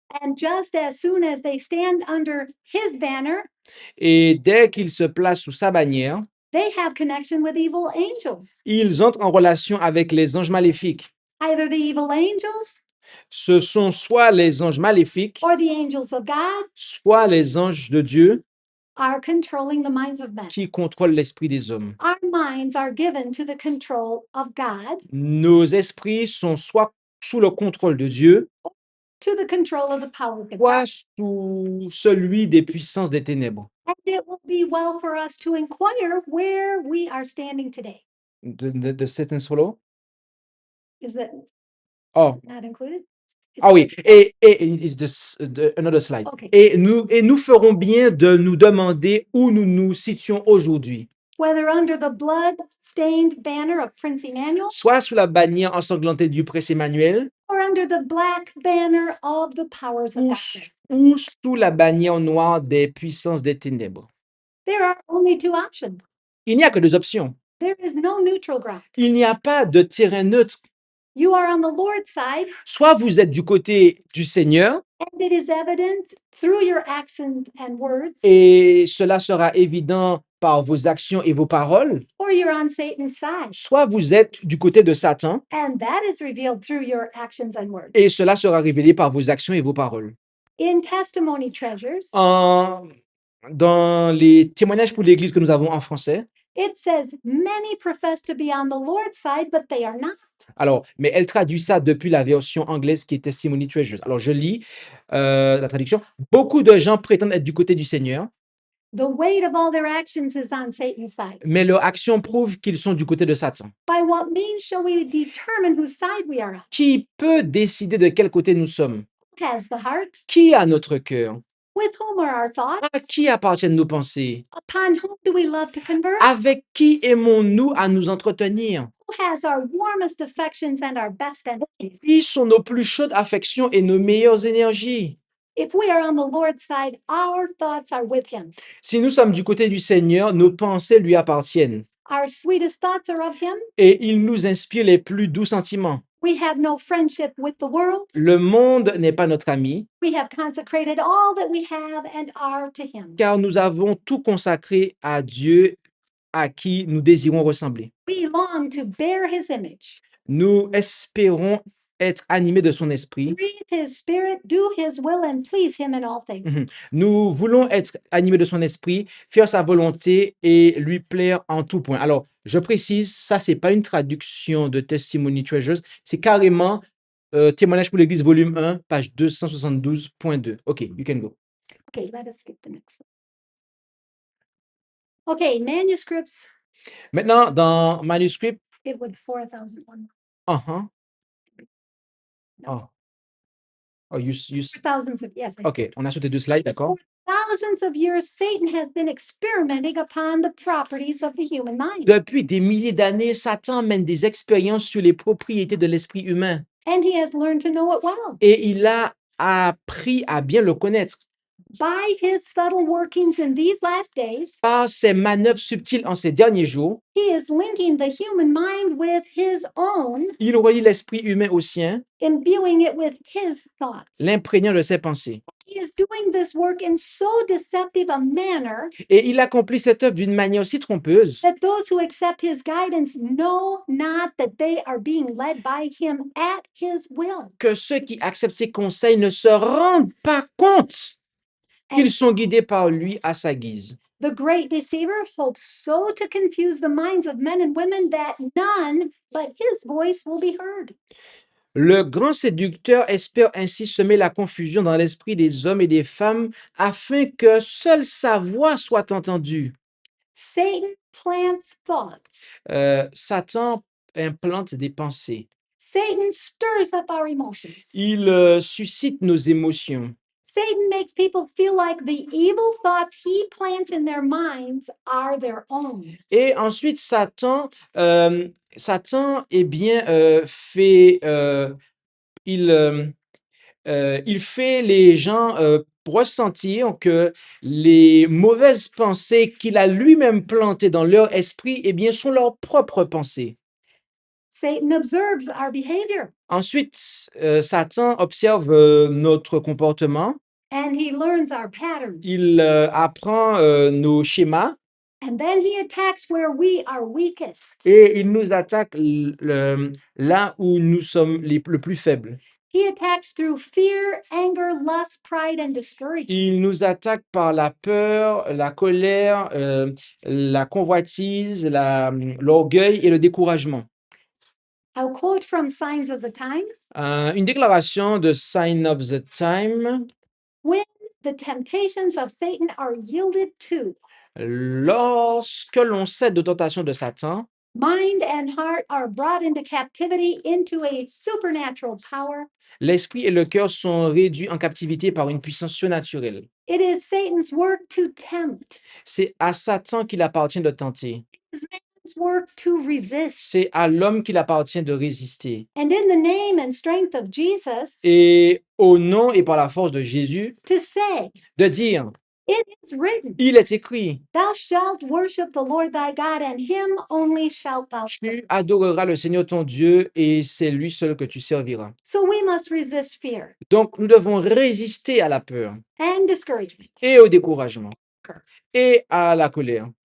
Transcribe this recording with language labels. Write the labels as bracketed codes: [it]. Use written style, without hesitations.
[en] And just as soon as they stand under his banner, [fr] Et dès qu'ils se placent sous sa bannière, [en] they have connection with evil angels. [fr] ils entrent en relation avec les anges maléfiques. [en] Either the evil angels [fr] Ce sont soit les anges maléfiques, [en] or the angels of God [fr] soit les anges de Dieu [en] are controlling the minds of men. [fr] qui contrôlent l'esprit des hommes. [en] Our minds are given to the control of God, [fr] Nos esprits sont soit sous le contrôle de Dieu, [en] to the control of the power of God. [fr] soit sous celui des puissances des ténèbres. [en] And it will be well for us to inquire where we are standing today. [fr] De Satan solo? [en] Is it Oh, not included? It's [fr] ah oui, [en] not- et is another slide. Okay. [fr] Et nous ferons bien de nous demander où nous nous situons aujourd'hui, [en] Whether under the blood-stained banner of Prince Emmanuel [fr] soit sous la bannière ensanglantée du prince Emmanuel, [en] or under the black banner of the powers of [fr] ou, [en] darkness. [fr] ou sous la bannière noire des puissances des ténèbres. [en] There are only two options. [fr] Il n'y a que deux options. [en] There is no neutral ground. [fr] Il n'y a pas de terrain neutre. [en] You are on the Lord's side, [fr] Soit vous êtes du côté du Seigneur, [en] and it is evident through your actions and words, [fr] et cela sera évident par vos actions et vos paroles, [en] or you're on Satan's side, [fr] soit vous êtes du côté de Satan, [en] and that is revealed through your actions and words. [fr] et cela sera révélé par vos actions et vos paroles. [en] In Testimony Treasures, [fr] Dans les témoignages pour l'Église que nous avons en français, [en] it says, many profess to be on the Lord's side, but they are not. [fr] alors, mais elle traduit ça depuis la version anglaise qui est Testimony Treasures. Alors, je lis la traduction. Beaucoup de gens prétendent être du côté du Seigneur, [en] The weight of all their actions is on Satan's side. [fr] mais leurs actions prouvent qu'ils sont du côté de Satan. [en] By what means shall we determine whose side we are on? [fr] Qui peut décider de quel côté nous sommes? [en] Who has the heart? [fr] Qui a notre cœur? [en] With whom are our thoughts? [fr] À qui appartiennent nos pensées? [en] Upon whom do we love to converse? [fr] Avec qui aimons-nous à nous entretenir? [en] Who has our warmest affections and our best energies? [fr] Qui sont nos plus chaudes affections et nos meilleures énergies? [en] If we are on the Lord's side, our thoughts are with him. [fr] Si nous sommes du côté du Seigneur, nos pensées lui appartiennent [en] Our sweetest thoughts are of him. [fr] et il nous inspire les plus doux sentiments. [en] We have no friendship with the world. [fr] Le monde n'est pas notre ami, [en] We have consecrated all that we have and are to him. [fr] car nous avons tout consacré à Dieu à qui nous désirons ressembler. [en] We long to bear his image, [fr] Nous espérons être animés de son esprit. [en] breathe his spirit, do his will, and please him in all things. [fr] Nous voulons être animés de son esprit, faire sa volonté et lui plaire en tout point. Alors, je précise, ça, c'est pas une traduction de Testimony Treasures, c'est carrément Témoignage pour l'Église, volume 1, page 272.2. [en] OK, you can go. Okay, let us skip the next slide. Okay, manuscripts, [fr] Maintenant, dans manuscrit, [en] it would 4001. uh-huh. Oh. Oh, Thousands of, yes. [fr] OK, on a sauté deux slides, d'accord? [en] Thousands of years, Satan has been experimenting upon the properties of the human mind. [fr] Depuis des milliers d'années, Satan mène des expériences sur les propriétés de l'esprit humain [en] And he has learned to know it well. [fr] et il a appris à bien le connaître. [en] By his subtle workings in these last days, [fr] Par ses manœuvres subtiles en ces derniers jours, [en] he is linking the human mind with his own, [fr] il relie l'esprit humain au sien, [en] imbuing it with his thoughts. [fr] l'imprégnant de ses pensées. [en] He is doing this work in so deceptive a manner [fr] Et il accomplit cette œuvre d'une manière si trompeuse [en] that those who accept his guidance know not that they are being led by him at his will. [fr] que ceux qui acceptent ses conseils ne se rendent pas compte [en] And [fr] qu'ils sont guidés par lui à sa guise. [en] the great deceiver hopes so to confuse the minds of men and women that none but his voice will be heard. [fr] Le grand séducteur espère ainsi semer la confusion dans l'esprit des hommes et des femmes afin que seule sa voix soit entendue. [en] Satan plants thoughts. [fr] Satan implante des pensées. [en] Satan stirs up our emotions. [fr] Il suscite nos émotions. [en] Satan makes people feel like the evil thoughts he plants in their minds are their own. [fr] Et ensuite, Satan, eh bien, fait, il fait les gens ressentir que les mauvaises pensées qu'il a lui-même plantées dans leur esprit, eh bien, sont leurs propres pensées. [en] Satan observes our behavior [fr] Ensuite, Satan observe notre comportement, [en] and he learns our patterns. [fr] il apprend nos schémas [en] And then he attacks where we are weakest. [fr] Et il nous attaque là où nous sommes le plus faibles. [en] He attacks through fear, anger, lust, pride, and discouragement. [fr] Il nous attaque par la peur, la colère, la convoitise, l'orgueil et le découragement. [en] I'll quote from Signs of the Times. [fr] Une déclaration de Sign of the Time. [en] When the temptations of Satan are yielded to, [fr] Lorsque l'on cède aux tentations de Satan, [en] mind and heart are brought into captivity into a supernatural power. [fr] l'esprit et le cœur sont réduits en captivité par une puissance surnaturelle. [en] It is Satan's work to tempt. [fr] C'est à Satan qu'il appartient de tenter. [en] It's man's work to resist. [fr] C'est à l'homme qu'il appartient de résister. [en] And in the name and strength of Jesus, [fr] Et au nom et par la force de Jésus, [en] to say, [fr] de dire, [en] it is written, [fr] il est écrit, [en] thou shalt worship the Lord thy God, and him only shalt thou serve. [fr] tu adoreras le Seigneur ton Dieu et c'est lui seul que tu serviras. [en] So we must resist fear [fr] Donc, nous devons résister à la peur [en] and discouragement, [fr] et au découragement et à la colère,